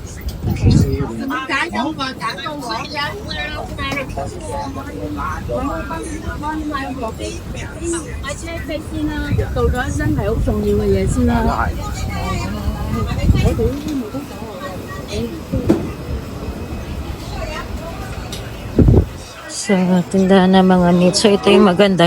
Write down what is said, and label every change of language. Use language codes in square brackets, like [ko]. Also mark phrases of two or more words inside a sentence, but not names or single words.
[yue] 揀咗個揀到我呀！我車飛先啦，到咗身體好重要嘅嘢先啦。我哋呢啲冇得講。 [tl] So, tindahan ng mga meat. So, ito yung maganda.